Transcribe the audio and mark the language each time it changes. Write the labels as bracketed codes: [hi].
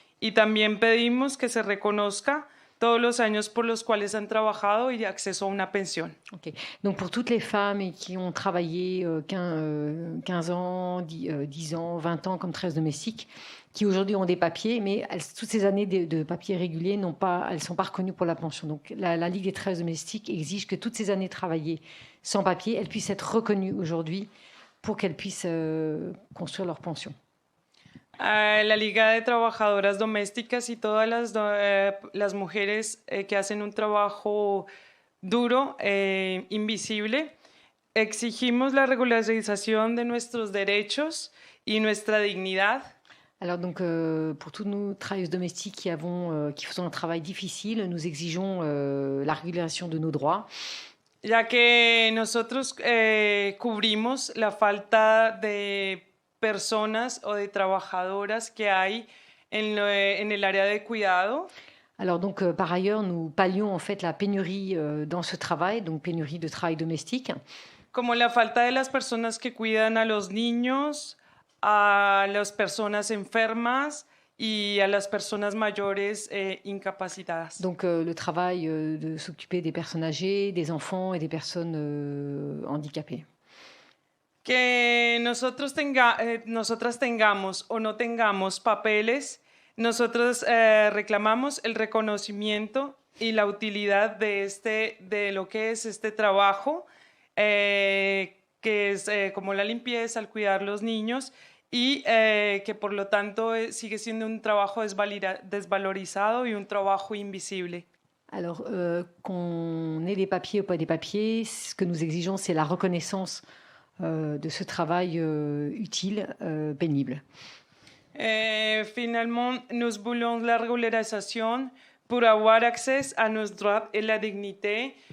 [es] Y también pedimos que se reconozca todos los años por los cuales han trabajado y acceso a una pensión. Okay. [fr] Donc pour toutes les femmes qui ont travaillé 15 ans, 10 ans, 20 ans comme travailleuses domestiques, qui aujourd'hui ont des papiers, mais toutes ces années de papiers réguliers, elles ne sont pas reconnues pour la pension. Donc la Ligue des travailleuses domestiques exige que toutes ces années travaillées sans papier, elles puissent être reconnues aujourd'hui pour qu'elles puissent construire leur pension. [es] La Liga de Trabajadoras Domésticas y todas las mujeres que hacen un trabajo duro, invisible, exigimos la regularización de nuestros derechos y nuestra dignidad. [fr] Alors donc, pour tous nos travailleuses domestiques qui faisons un travail difficile, nous exigeons la régularisation de nos droits. [es] Ya que nosotros cubrimos la falta de personas o de trabajadoras que hay en el área de cuidado. [fr] Alors donc, par ailleurs, nous pallions en fait la pénurie dans ce travail, donc pénurie de travail domestique. [es] Como la falta de las personas que cuidan a los niños, a las personas enfermas y a las personas mayores incapacitadas. [fr] Donc le travail de s'occuper des personnes âgées, des enfants et des personnes handicapées. [es] Que nosotras tengamos o no tengamos papeles, nosotros reclamamos el reconocimiento y la utilidad de lo que es este trabajo, que es como la limpieza, el cuidar los niños, y que por lo tanto sigue siendo un trabajo desvalorizado y un trabajo invisible. [fr] Alors, qu'on ait des papiers ou pas des papiers, ce que nous exigeons, c'est la reconnaissance de ce travail utile, pénible. Finalement, nous voulons la régularisation pour avoir accès à nos droits et la dignité